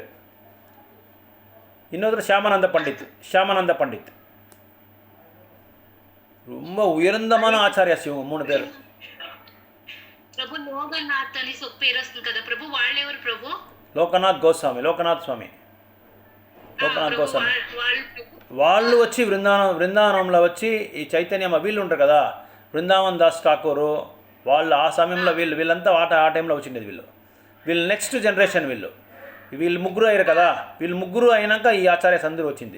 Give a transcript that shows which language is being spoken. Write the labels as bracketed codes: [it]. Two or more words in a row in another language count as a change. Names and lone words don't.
[ta] இன்னொருத்தர் ஷியாமானந்த பண்டித். ரொம்ப உயர்ந்தமான ஆச்சாரியாஸ் இவங்க 3 பேர். லோகநாத் கோஸ்வாமி. [te] వాళ్ళు వచ్చి బృందావనంలో వచ్చి ఈ చైతన్య వీళ్ళు ఉంటారు కదా, బృందావన్ దాస్ ఠాకూరు వాళ్ళు ఆ సమయంలో వీళ్ళంతా ఆ టైంలో వచ్చిండేది. వీళ్ళు నెక్స్ట్ జనరేషన్. వీళ్ళు ముగ్గురు అయ్యారు కదా, వీళ్ళు ముగ్గురు అయినాక ఈ ఆచార్యస్ అందరూ వచ్చింది.